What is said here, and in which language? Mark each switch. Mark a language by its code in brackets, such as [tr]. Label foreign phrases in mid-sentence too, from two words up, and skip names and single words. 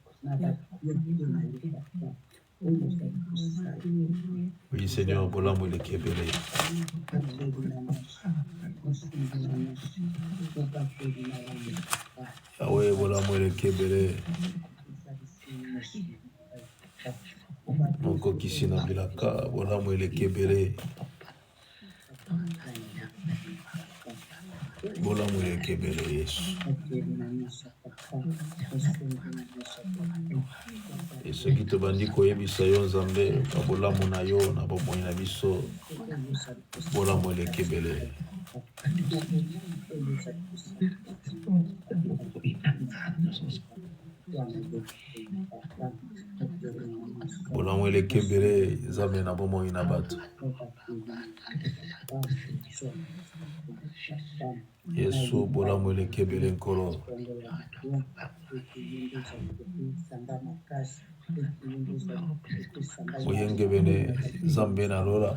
[fr] Oui Seigneur, [ln] bola le kebele. Yahweh, bola le kebele. Moko kisina bilaka, bola le kebele. Bola le kebele Yesu. [fr] Et ceux qui te [ln] bandit koyebisa yo nzambe, bola mona yo na bomoi na biso. Bola le kebele. Bola le kebele nzambe na bomoi na bato. Yesu bola le kebele nkolo. Oyenge bene zambe na lola.